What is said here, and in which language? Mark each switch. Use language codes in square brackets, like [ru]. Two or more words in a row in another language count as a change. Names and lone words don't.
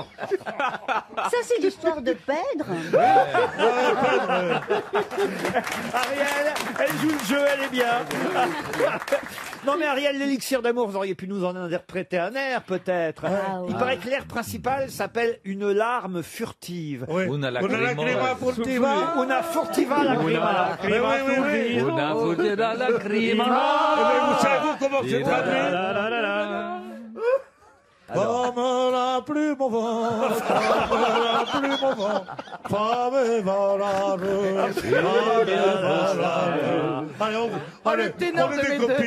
[fr] Ça, c'est l'histoire de Pedre. Ariel, elle joue le jeu, elle est bien. Non mais Ariel, l'élixir d'amour, vous auriez pu nous en interpréter un air peut-être. Il paraît que l'air principal s'appelle Une larme furtive. [it] Una lacrima furtiva. Una furtiva lacrima. [fr] Oui, oui, oui. Una furtiva lacrima. Vous savez comment c'est traduit Comme la plume au vent, comme la plume au vent, femme et valable, femme et valable. Allez, allez, on est des copines.